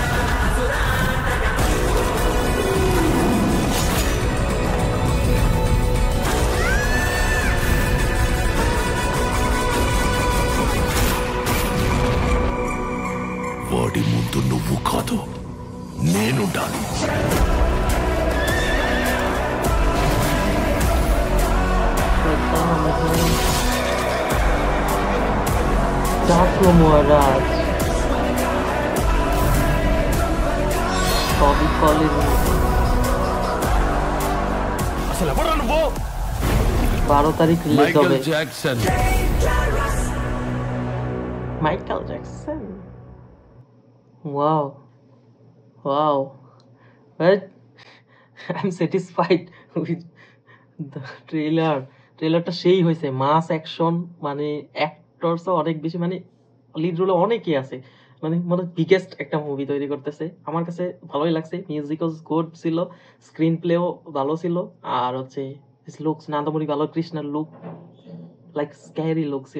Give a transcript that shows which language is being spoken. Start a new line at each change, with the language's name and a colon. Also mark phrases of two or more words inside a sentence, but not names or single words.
Telugu: వాడి ముందు నువ్వు కాదు, నేనుండాలి.
Bangla: ডাকু মহারাজ সবই কলেজ।
Telugu: అసలు ఎవరు నువ్వు?
Bangla: 12 তারিখ রিলিজ হবে।
Telugu: జాక్సన్.
Bangla: মাইকেল জ্যাকসন।
English: Wow. Wow. But I'm satisfied with the trailer.
Bangla: ট্রেলারটা সেই হয়েছে,
English: mass action,
Bangla: মানে অ্যাক্টরসও অনেক বেশি, মানে
English: lead role
Bangla: অনেকেই আছে, মানে মানে বিগেস্ট একটা মুভি তৈরি করতেছে। আমার কাছে ভালোই লাগছে, মিউজিকও গুড ছিল,
English: screen play
Bangla: ভালো ছিল, আর হচ্ছে লুকস নান্দামুরি বালকৃষ্ণের
English: look like scary look
Bangla: ছিল।